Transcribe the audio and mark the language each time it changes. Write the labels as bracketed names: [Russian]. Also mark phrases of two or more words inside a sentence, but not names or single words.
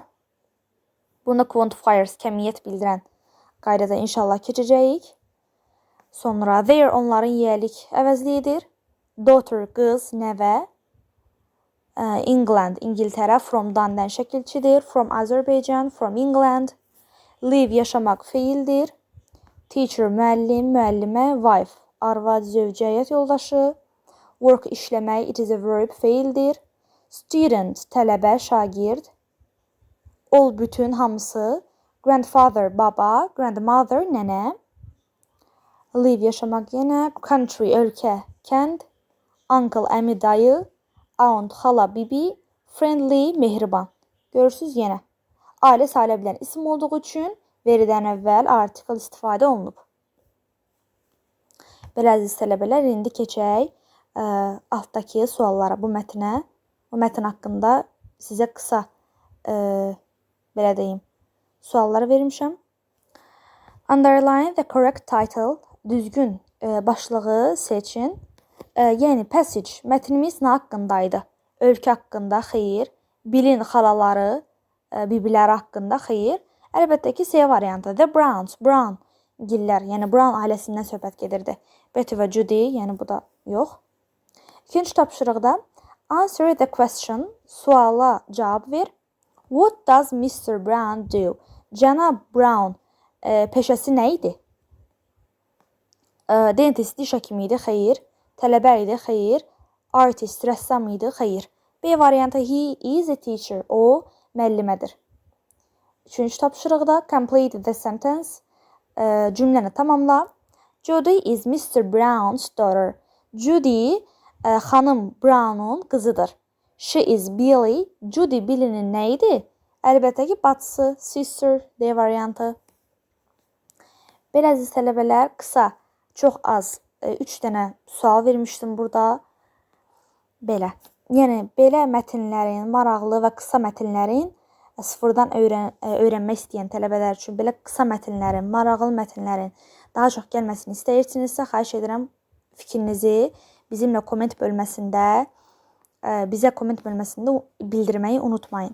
[Azerbaijani] Bunda quantifiers, kəmiyyət bildirən qaydada inşallah keçəcəyik. Sonra their, onların yeğlik əvəzliyidir. Daughter, qız, nəvə. England, İngiltərə, from-dan şəkilçidir. [English] From Azerbaijan, from England. Live, [Azerbaijani] yaşamaq feildir. Teacher, müəllim, müəllimə. Wife, arvad, zövcə, həyat yoldaşı. Work, işləmək, [English] it is a verb, [Azerbaijani] feildir. Student, tələbə, şagird. All, bütün, hamısı. Grandfather, baba. Grandmother, nənə. Live yaşamaq yenə. Country ölkə, kənd. Uncle əmi, dayı. Aunt xala, bibi. Friendly mehriban. Görürsüz yenə. Ailə sayıla bilən isim olduğu üçün veridən əvvəl artikel istifadə olunub. Belə əziz tələbələr, indi keçək altdakı suallara, bu mətnə. Bu mətn haqqında sizə qısa belə deyim, suallar vermişəm. [English] Underline the correct title. [Azerbaijani] Düzgün başlığı seçin. Yəni passage mətnimiz nə haqqındaydı? Ölkə haqqında, xeyir. Bilin xalaları, bibiləri haqqında, xeyir. Əlbəttə ki, C variantı. The Browns, Brown gillər, yəni Brown ailəsindən söhbət gedirdi. Betty və Judy, yəni bu da yox. İkinci tapşırıqda [English] answer the question, [Azerbaijani] suala cavab ver. [English] What does Mr. Brown do? [Azerbaijani] Cənab Brown peşəsi nə idi? Dentist, diş həkimi idi, xeyir. Tələbə idi, xeyir. Artist, rəssam idi, xeyir. B variantı, [English] he is a teacher, [Azerbaijani] o müəllimədir. Üçüncü tapşırıqda [English] complete the sentence, [Azerbaijani] cümləni tamamla. [English] Judy is Mr. Brown's daughter. [Azerbaijani] Judy xanım Brown'un qızıdır. [English] She is Billy. [Azerbaijani] Judy Billy'nin nə idi? Əlbəttə ki, bacısı, sister, D variantı. Belə əziz tələbələr, qısa, çox az 3 dənə sual vermişdim burada. Belə. Yəni, belə mətnlərin, maraqlı və qısa mətnlərin sıfırdan öyrənmək istəyən tələbələr üçün belə qısa mətnlərin, maraqlı mətnlərin daha çox gəlməsini istəyirsinizsə, xahiş edirəm fikrinizi bizimlə komment bölməsində, bizə komment bölməsində bildirməyi unutmayın.